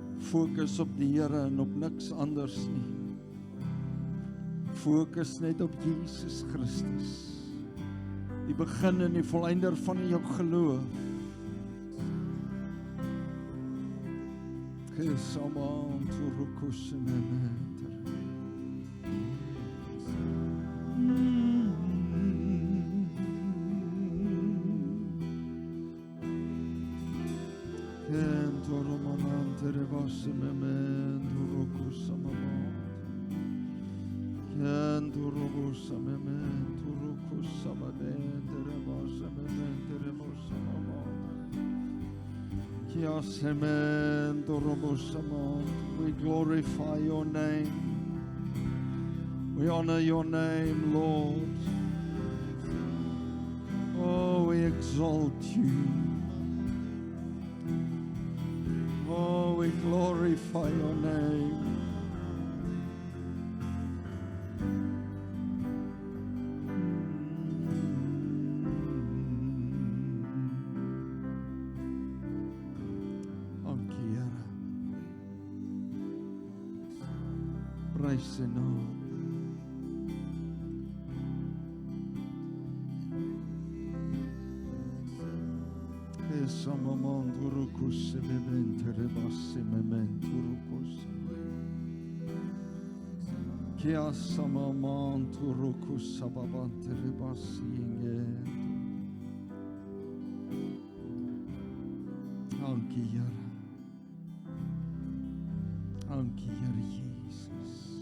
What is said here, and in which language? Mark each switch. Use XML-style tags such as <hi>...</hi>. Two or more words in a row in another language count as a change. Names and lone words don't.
<af>Fokus op die Here en op niks anders nie. Fokus net op Jesus Christus, die begin en die volleinder van jou geloof. Gesamaan turukus memeter. Kentoromanantere vasememen turukus amamat. Kenturubus amemen turukus amamen terevas amemen terevos amamat. Kiasemen turubus amamat.</af> <en>We glorify your name. We honor your name, Lord. Oh, we exalt you. Oh, we glorify your name.</en> <af>Dankie, Here. Prys sy naam. Samaman turukus mementere basse mementurukus. Kia samaman turukus sababantere basse inge. Dankie, Here. Dankie, Here Jesus.</af>